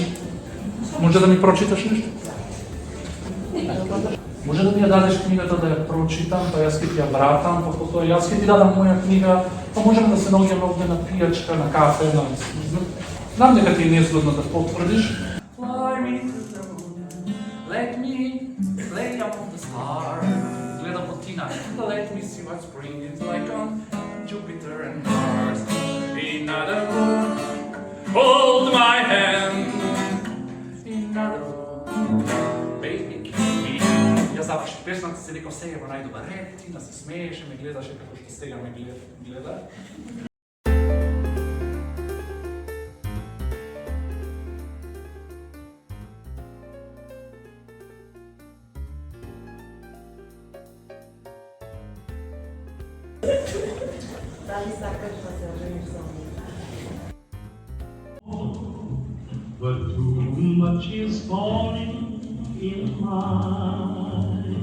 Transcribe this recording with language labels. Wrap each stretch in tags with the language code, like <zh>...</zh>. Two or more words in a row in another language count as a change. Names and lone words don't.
<mk>Може да ми прочиташ нешто? Може да ми ја дадеш книгата да ја прочитам, па јас ќе ти ја вратам, па потоа јас ќе ти дадам моја книга, па можеме да се наоѓаме овде на пијачка, на кафе, на... Знам дека ти е незгодно да потврдиш.</mk> <en>Fly me to the moon, let me play among the stars.</en> <mk>Гледам од Тина.</mk> <en>Let me see what spring is like on Jupiter and Mars. In other words, hold my hand. In other words, baby kiss me.</en> <mk>Ја заврших песната, се рекам сега во најдобар ред, Тина се смееше, ме гледаше како што сега ме гледа. Дали сакаш да се ожениш со мене?</mk> <en>But too much is falling in my</en>